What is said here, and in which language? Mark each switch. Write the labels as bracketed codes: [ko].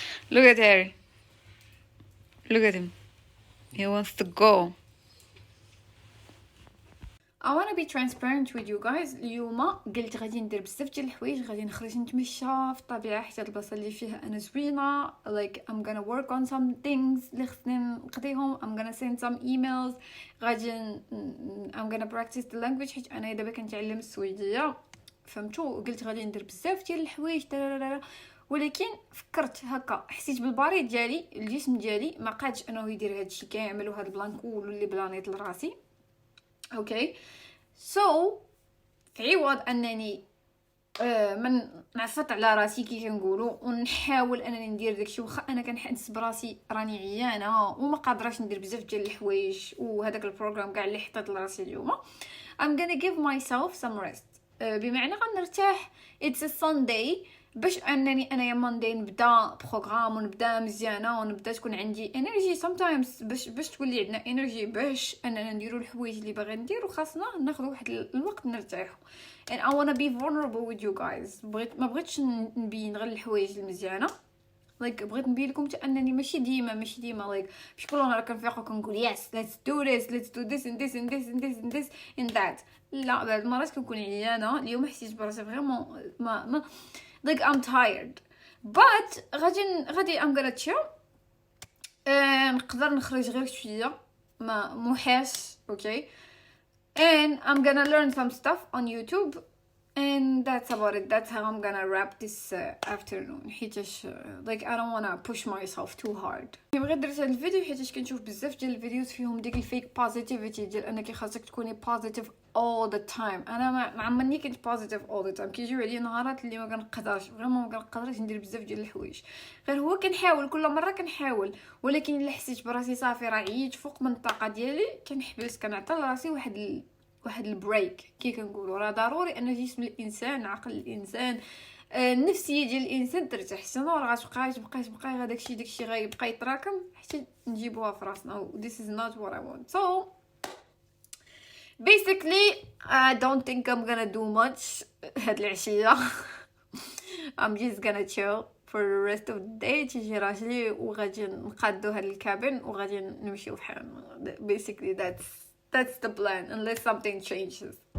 [en] Look at Harry. Look at him. He wants to go. I want to be transparent with you guys. [ar] اليوم قلت غادي ندير بزاف ديال الحوايج، غادي نخرج نتمشى في الطبيعه حتى البلاصه اللي فيها انا زوينه. [en] Like I'm gonna work on some things [ar] اللي خصني نقضيهم. [en] I'm gonna send some emails. [ar] غادي [en] I'm gonna practice the language [ar] حيت انا دابا كنتعلم السويديه، فهمتوا؟ قلت غادي ندير بزاف ديال الحوايج ولكن فكرت هكا، حسيت بالباري ديالي، الجسم ديالي ما قادش انه يدير هادشي كامل وهاد البلان كله اللي بلانيط لراسي. اوكي سو في عوض انني من نعفط على راسي كي كنقولوا ونحاول انني ندير داكشي، واخا انا كنحس براسي راني عيانه وما قادراش ندير بزاف ديال الحوايج وهذاك البروغرام كاع اللي حطيت لراسي اليوم. [en] I'm gonna give myself some rest. [ar] بمعنى غنرتاح. [en] It's a Sunday [ar] باش انني انا يا ماندي نبدا بروغرام ونبدا مزيانه ونبدا تكون عندي انرجي. [en] sometimes [ar] باش تولي عندنا انرجي باش اننا نديروا الحوايج اللي باغي نديروا خاصنا ناخذ واحد الوقت نرتاحوا. [en] and I want to be vulnerable with you guys. [ar] ما بغيتش نبين غير الحوايج المزيانه. [en] like [ar] بغيت نبين لكم انني ماشي ديما [en] like [ar] باش كل نهار كنفيق وكنقول [en] yes let's do this and this and this and this and this and that. [ar] لا بعض المرات كنكون عيانه. اليوم حسيت براسي فريمون ما [en] like I'm tired but [ar] غادي [en] I'm gonna chill. [ar] نقدر نخرج غير شويه ما محاس. [en] okay and I'm gonna learn some stuff on YouTube and that's about it. That's how I'm gonna wrap this afternoon [ar] حيتاش [en] like I don't wanna push myself too hard. [ar] غير درت هذا الفيديو حيتاش كنشوف بزاف ديال الفيديوز فيهم ديك الفيك بوزيتيفيتي ديال انك خاصك تكوني بوزيتيف [en] all the time. [ar] انا ما عمرني كنت بوزيتيف [en] all the time. [ar] كيجيو عليا نهارات اللي ما كنقدرش فريمون، ما كنقدرش ندير بزاف ديال الحوايج. غير هو كنحاول كل مره كنحاول، ولكن الا حسيت براسي صافي راه عييت فوق من الطاقه ديالي كنحبس، كنعطي لراسي واحد البريك. كي كنقولوا راه ضروري ان جسم الانسان، عقل الانسان، النفسيه ديال الانسان ترتاح. سينو راه غتبقى غير داكشي غيبقى يتراكم حتى نجيبوها في راسنا. [en] this is not what I want. So basically I don't think I'm gonna do much [ar] هاد العشيه. [en] I'm just gonna chill for the rest of the day. [ar] تيجي راجلي وغادي نقادو هاد الكابين وغادي نمشيو بحالنا. [en] basically that's the plan unless something changes.